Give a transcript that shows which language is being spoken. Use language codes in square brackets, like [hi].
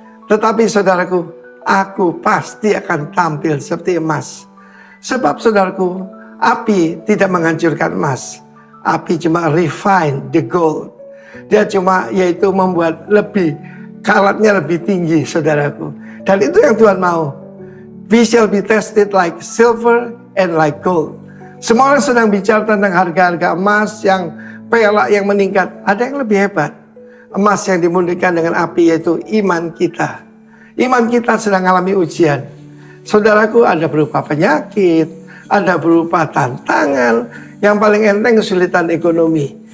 [id] Tetapi saudaraku, aku pasti akan tampil seperti emas. Sebab saudaraku, api tidak menghancurkan emas. Api cuma [en] refine the gold. [id] Dia cuma yaitu membuat lebih, karatnya lebih tinggi saudaraku. Dan itu yang Tuhan mau. [en] We shall be tested like silver and like gold. [id] Semua orang sedang bicara tentang harga-harga emas yang perak yang meningkat. Ada yang lebih hebat. Emas yang dimurnikan dengan api yaitu iman kita. Iman kita sedang mengalami ujian. Saudaraku, ada berupa penyakit, ada berupa tantangan, yang paling enteng kesulitan ekonomi.